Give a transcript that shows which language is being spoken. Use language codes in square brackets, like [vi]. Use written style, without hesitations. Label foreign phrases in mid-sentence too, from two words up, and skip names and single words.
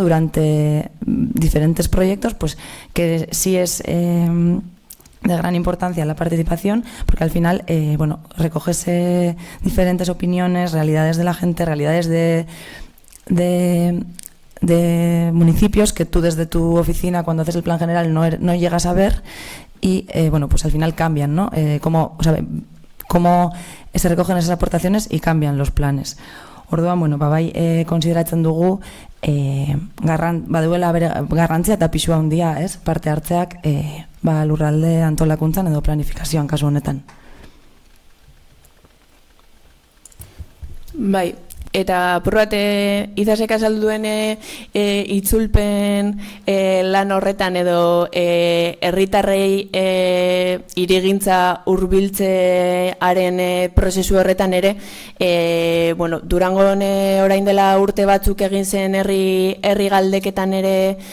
[es] Durante diferentes proyectos pues que sí es de gran importancia la participación, porque al final recoges diferentes opiniones, realidades de la gente, realidades de municipios que tú desde tu oficina cuando haces el plan general no llegas a ver y pues al final cambian, ¿no? Cómo se recogen esas aportaciones y cambian los planes. [eu] Orduan, bai konsideratzen dugu baduela garrantzia eta pisua handia, parte hartzeak lurralde antolakuntzan edo planifikazioan kasu honetan. Bai, eta apur bat Izasek azaldu duen itzulpen lan horretan edo herritarrei hirigintza hurbiltzearen prozesu horretan ere Durangon orain dela urte batzuk egin zen herri galdeketan ere